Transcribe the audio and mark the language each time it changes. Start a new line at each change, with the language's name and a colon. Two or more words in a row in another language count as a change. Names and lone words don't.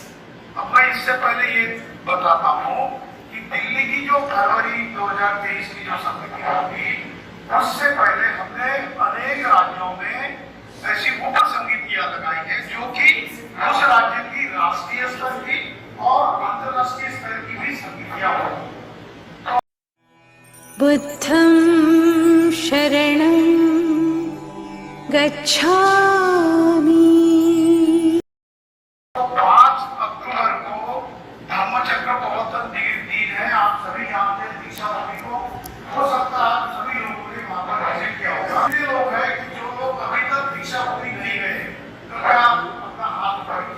Hindi: अब मैं इससे पहले ये बताता हूँ कि दिल्ली की जो फरवरी 2023 की जो समिति होगी, उससे पहले हमने अनेक राज्यों में ऐसी उप समितियां लगाई है जो कि उस राज्य की राष्ट्रीय स्तर की और अंतरराष्ट्रीय स्तर की भी समितियां होगी।
Pali: बुद्धं शरणं गच्छामि।
Hindi: 5 अक्टूबर को धम्मचक्र प्रवर्तन दिन है। आप सभी जानते हैं दीक्षा भूमि को। हो सकता है आप सभी लोगों ने वहां पर विजिट किया होगा। ये लोग हैं कि जो लोग अभी तक दीक्षा भूमि नहीं गए, तो क्या आप अपना हाथ उठाइए।